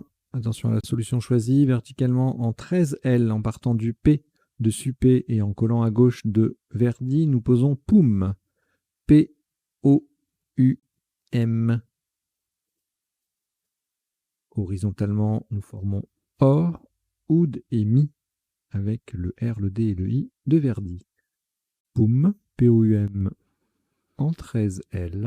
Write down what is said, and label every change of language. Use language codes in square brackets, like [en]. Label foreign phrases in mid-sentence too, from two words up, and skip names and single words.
[fr] Attention à la solution choisie. Verticalement en 13L en partant du P de Suppé et en collant à gauche de Verdi, nous posons Poum. P-O-U-M. Horizontalement, nous formons Or, Oud et Mi avec le R, le D et le I de Verdi. Poum, P-O-U-M en 13L.